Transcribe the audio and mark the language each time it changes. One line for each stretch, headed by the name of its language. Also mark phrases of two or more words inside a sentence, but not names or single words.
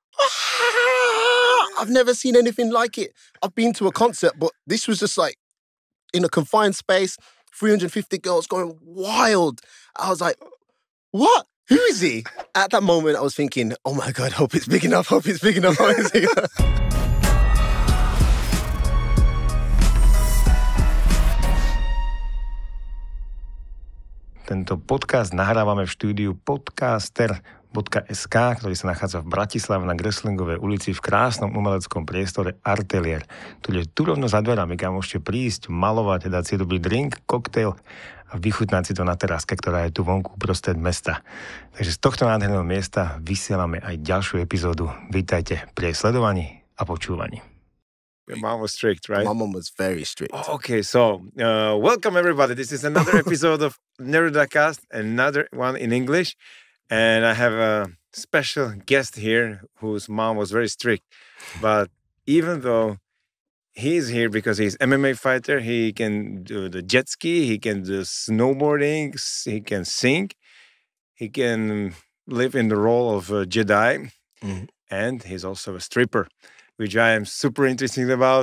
English: I've never seen anything like it. I've been to a concert, but this was just like in a confined space, 350 girls going wild. I was like, what? Who is he? At that moment, I was thinking, oh my God, hope it's big enough, hope it's big enough, hope it's big enough.
Slovak: Tento podcast nahrávame v štúdiu podcaster.sk, ktorý sa nachádza v Bratislave na Greslingovej ulici v krásnom umeleckom priestore Atelier, ktorý je tu rovno za dverami, kam môžete prísť, malovať, dať si dobrý drink, koktail a vychutnať si to na teráske, ktorá je tu vonku uprostred mesta. Takže z tohto nádherného miesta vysielame aj ďalšiu epizódu. Vítajte pri sledovaní a počúvaní.
English: Your mom was strict, right? My mom was very strict. Oh, okay, so welcome everybody. This is another episode of Nerudacast, another one in English. And I have a special guest here whose mom was very strict. But even though he's here because he's MMA fighter, he can do the jet ski, he can do snowboarding, he can sing, he can live in the role of a Jedi, and he's also a stripper, which I am super interested about.